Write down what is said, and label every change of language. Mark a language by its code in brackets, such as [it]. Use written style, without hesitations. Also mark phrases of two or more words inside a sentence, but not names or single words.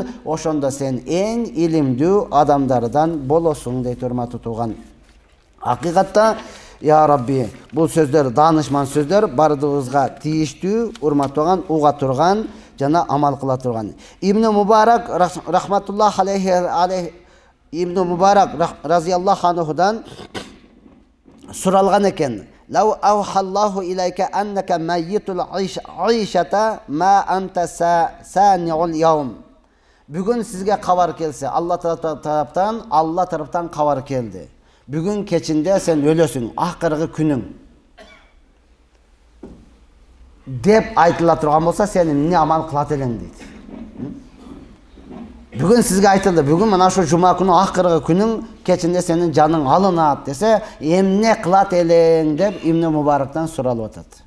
[ky] Ошондо сен эң илимдүү адамдардан болосуң дейт, урматтуу туган. Акыйкатта, я Рабби, бул сөздөр даанышман сөздөр, бардыгыбызга тийиштүү, урматтуу туган, уга турган жана амал кыла турган. Ибн Мубарак [ar] رحمة الله عليه [ky] Ибн Мубарак [ar] رضي الله عنه [ky] суралган экен: [ar] "لو أوحى الله إليك أنك ميت العشية ما أنت صانع اليوم." [ky] Бүгүн сизге кабар келсе, Алла тараптан кабар келди. Бүгүн кечинде сен өлөсүң, акыркы күнүң. Деп айтыла турган болса, сен эмне амал кылат элең дейт. Бүгүн сизге айтылды, бүгүн мына ошо жума күнү акыркы күнүң, кечинде сенин жаның алынат десе, эмне кылат элең деп Ибн Мубарактан суралып атат.